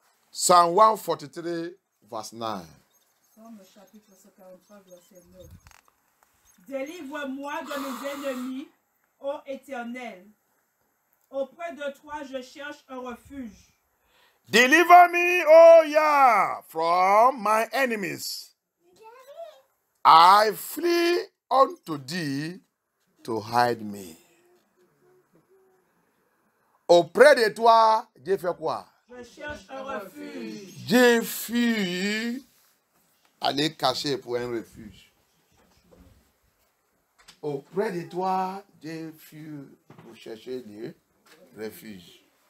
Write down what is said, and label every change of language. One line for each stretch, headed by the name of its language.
French: Psalm 143, verset 9. Psalm chapitre 143, verset 9. Délivre-moi de mes ennemis, ô Éternel. Auprès de toi, je cherche un refuge.
English: Deliver me, O Yah, from my enemies. I flee unto thee to hide me.
French: Auprès de toi, j'ai fait quoi? Je cherche un refuge. J'ai fui aller cacher pour un refuge. Auprès de toi, j'ai fui pour chercher le refuge.